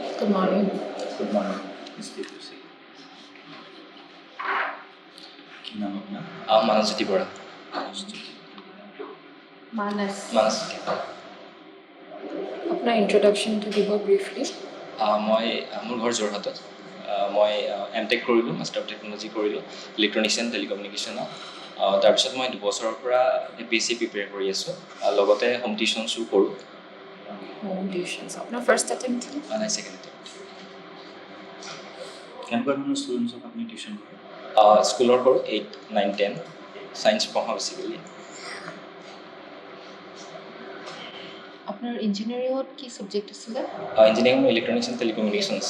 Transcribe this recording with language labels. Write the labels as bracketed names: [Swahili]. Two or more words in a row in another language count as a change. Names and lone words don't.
[English] morning. Good morning, Mr. Tusi. [Assamese] কি নাম আপোনাৰ? মানসজ্যোতি বৰা। Manas. মানসজ্যোতি বৰা। আপোনাৰ introduction to দিব briefly. মই মোৰ ঘৰ যোৰহাটত। মই এমটেক কৰিলোঁ, [English] master of technology [Assamese] কৰিলোঁ [English] electronics and telecommunication. [Assamese] তাৰপিছত মই 2 বছৰৰ পৰা APSC প্ৰিপেয়াৰ কৰি আছোঁ, লগতে [English] home tuitions [Assamese] কৰোঁ। [English] Home tuitions. [Assamese] আপোনাৰ [English] first attempt [Assamese] কি? নাই, [English] second attempt. [Assamese] কেনেকুৱা ধৰণৰ ষ্টুডেণ্টছক আপুনি টিউশ্যন কৰে? স্কুলৰ কৰোঁ 8, 9, 10 ছায়েন্স পঢ়াওঁ বেছিকেলি। আপোনাৰ ইঞ্জিনিয়াৰিঙত কি সাবজেক্ট আছিলে? ইঞ্জিনিয়াৰিং [English] electronics and telecommunication [Assamese] আছে।